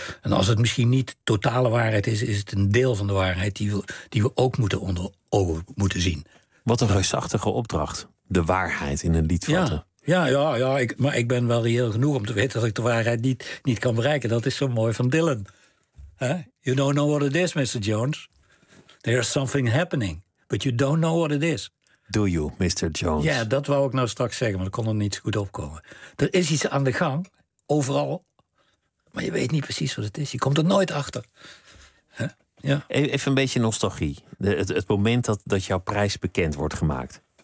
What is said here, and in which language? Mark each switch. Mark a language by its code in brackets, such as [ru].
[nl] En als het misschien niet totale waarheid is, is het een deel van de waarheid die we ook moeten onder ogen moeten zien. Wat een reusachtige opdracht. De waarheid in een lied vatten. Ja, Ja. Maar ik ben wel reëel genoeg om te weten dat ik de waarheid niet kan bereiken. Dat is zo mooi van Dylan. Huh? [en] You don't know what it is, Mr. Jones. There's something happening, but you don't know what it is. Do you, Mr. Jones? [nl] Ja, dat wou ik nou straks zeggen, maar dat kon er niet zo goed opkomen. Er is iets aan de gang, overal. Maar je weet niet precies wat het is. Je komt er nooit achter. Huh? Ja. Even een beetje nostalgie. Het moment dat jouw prijs bekend wordt gemaakt.